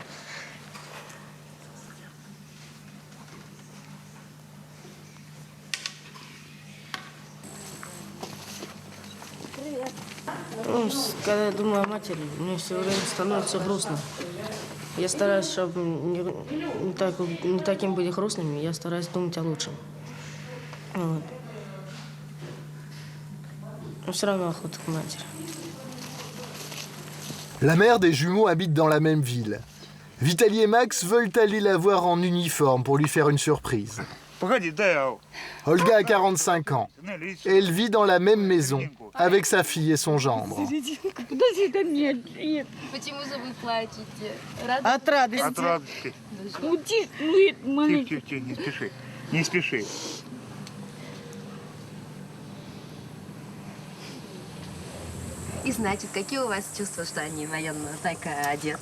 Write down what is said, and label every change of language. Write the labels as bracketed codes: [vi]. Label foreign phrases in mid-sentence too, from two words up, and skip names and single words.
[ru] Ну, когда я думаю о матери, мне все время становится грустно. Я стараюсь, чтобы не таким были грустными, я стараюсь думать о лучшем. Вот. Но все равно охота к матери. [fr] La mère des jumeaux habite dans la même ville. Vitaly et Max veulent aller la voir en uniforme pour lui faire une surprise. Olga a 45 ans. Elle vit dans la même maison avec sa fille et son gendre. [ru] Почему же вы плачете? От радости. От радости. Тихо, не спеши. Не спеши. И значит, какие у вас чувства, что они военно так одеты?